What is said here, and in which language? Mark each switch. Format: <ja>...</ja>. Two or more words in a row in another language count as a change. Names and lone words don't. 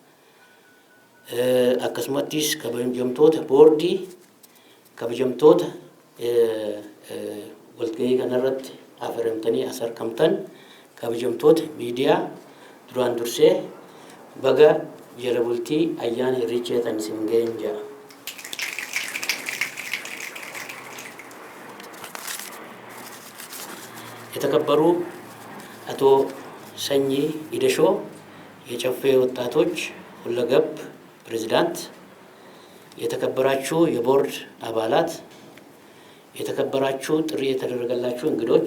<om>akkasumattis kabajamtoota boordii kabajamtoota walgahii kanarratti affeeramtanii as argamtan kabajamtoota miidiyaa duraan dursee baga jala bultii ayyaana irreechaa isin ga'een jira.</om> <am>የተከበሩ አቶ ሰኚ ኢደሾ የጨፌ ወጣቶች ሁለገብ ፕሬዝዳንት፣ የተከበራችሁ የቦርድ አባላት፣ የተከበራችሁ ጥሪ የተደረገላችሁ እንግዶች፣</am>